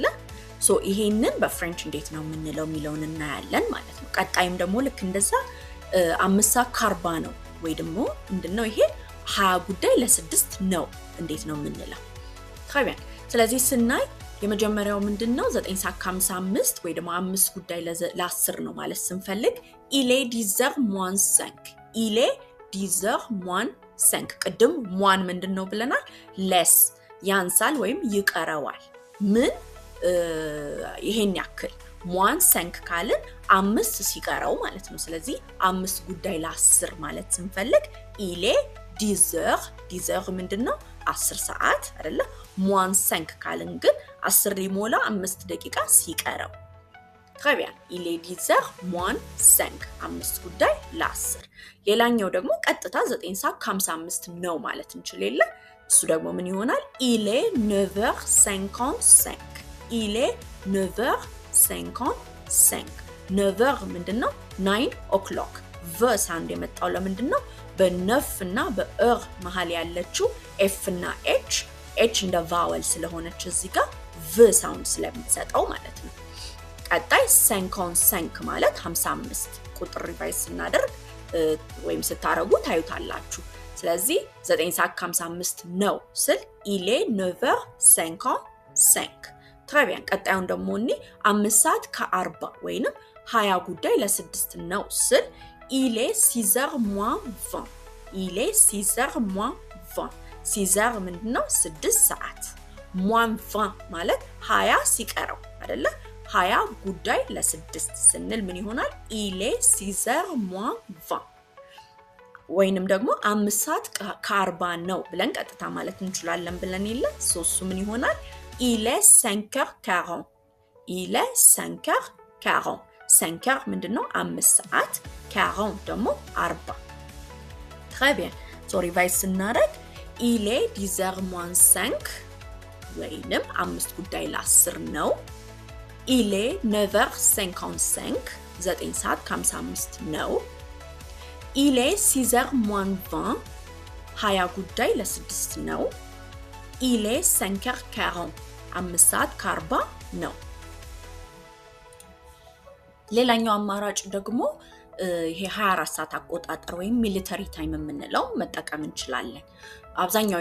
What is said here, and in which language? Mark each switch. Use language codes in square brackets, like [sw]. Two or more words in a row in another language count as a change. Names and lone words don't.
[am] ሶ ይሄንን በፍሬንች እንዴት ነው የምንለው የሚለውን እናያለን ማለት ነው። ቀጣይም ደግሞ ልክ እንደዛ 5:40 ነው ወይ ደግሞ ምንድነው ይሄ 20:06 ነው እንዴት ነው የምንለው? ታዲያ ስለዚህ ስናይ የመጀመሪያው ምንድነው 9:55 ወይ ደግሞ 5:10 ነው ማለት ስንፈልግ [fr] il est 10h-5 il est 10h-5 [am] ቅድም ሟን ምንድነው ብለናል? less ያንሳል ወይም ይቀረዋል። ምን ይሄን ያክል ሟን 5 ካልን 5 ሲቀረው ማለት ነው። ስለዚህ 5:10 ማለት ስንፈልግ [fr] il est 10h [am] ምንድነው 10 ሰዓት አይደለ? ሟን 5 ካልን ግን 10 ሊሞላ 5 ደቂቃ ሲቀረው። [fr] très bien il est 10h-5 [am] 5:10 ሌላኛው ደግሞ ቀጥታ 9:55 ነው ማለት እንችላለን። እሱ ደግሞ ምን ይሆናል? [fr] il est 9h55 il est 9h55 9h ምንድነው? [am] 9 o'clock v ሳውንድ የመጣው ለምንድነው? በነፍ እና በእር መሃል ያለችው f እና h እንደ ቫወል ስለሆነች እዚህ ጋር v ሳውንድ ስለምትሰጠው ማለት ነው። ቀጣይ 55 ማለት 55 ቁጥር ሪቫይዝ ስናደርግ ወይም ስታረጉ ታዩታላችሁ። ስለዚህ 9:55 ነው ስል [fr] il est 9h55 très bien። [am] ቀጣዩን ደግሞ እኔ 5:40 ወይንም 20:06 ነው ስል [fr] il est 6h-20 il est 6h-20 [am] 6h ምንድነው? 6 ሰዓት -20 ማለት 20 ሲቀረው አይደለ? 20:06 ስንል ምን ይሆናል? [fr] il est 6h-20 [am] ወይንም ደግሞ 5:40 ነው ብለን ቀጥታ ማለት እንችላለን ብለን ይለ ሶሱ ምን ይሆናል? [fr] il est 5h40 il est 5h40 5h ምንድነው? [am] 5 ሰዓት 40 ደግሞ 40 [fr] très bien [en] so revise [am] ስናደርግ [fr] il est 10h-5 [am] ወይንም 5:10 ነው። [fr] il est 9h55 [am] 9:55 ነው። [fr] il est 6h-20 [am] 20:06 ነው። [fr] il est 5h40 [am] 5:40 ነው። ሌላኛው አማራጭ ደግሞ ይሄ 24 ሰዓት አቆጣጠር ወይም [en] military time [am] የምንለው መጠቀም እንችላለን። አብዛኛው